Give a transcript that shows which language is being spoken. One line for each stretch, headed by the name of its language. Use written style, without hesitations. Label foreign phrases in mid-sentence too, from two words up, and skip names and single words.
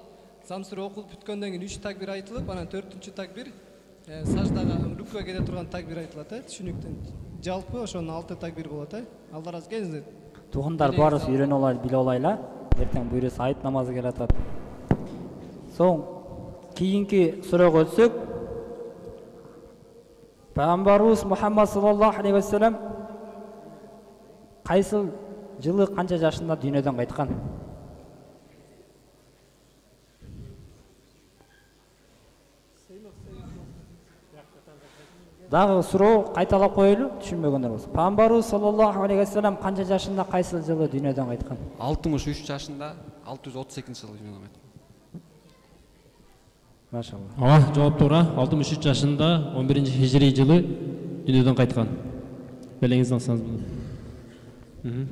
Kyrgyz: Зам сүрө окулуп бүткөндөн кийин 3 такбир айтылып, анан 4-чү такбир саждага рүкүүгө кете турган такбир айтылат, түшүнүктүү. Жалпы ошонун 6 такбир болот, Алла разы келиңиздер. Туугандар баарыбыз үйрөнүп алайлы, билип алайлы. Эртең буйруса айт намазы келатат. Соң кийинки суроого өтсөк, Пайгамбарыбыз Мухаммад
Arabic: صلى الله عليه وسلم
Kyrgyz: кайсыл жылы канча жашында дүйнөдөн кайткан? Дагы суроо кайталап коелу, түшүнбөгөндөр болсо. Пайгамбарыбыз
Arabic: صلى الله عليه وسلم
Kyrgyz: канча жашында кайсыл жылы дүйнөдөн кайткан? 63 жашында 632 жылы дүйнөдөн кайткан. Машалла. Жооп туура. 63 жашында 11-хижри жылы дүйнөдөн кайткан. Белеңизден алсаңыз болот.